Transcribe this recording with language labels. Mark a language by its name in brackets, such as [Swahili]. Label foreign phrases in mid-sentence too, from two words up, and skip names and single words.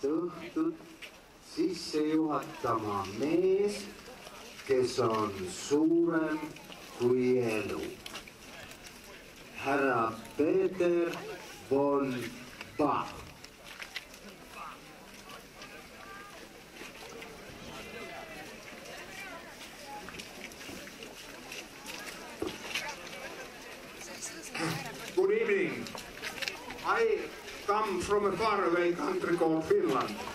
[Estonian] antud sisse juhatama mees, kes on suurem kui elu. Härra Peeter von Bach. [English] Good evening. I come from a faraway country called Finland.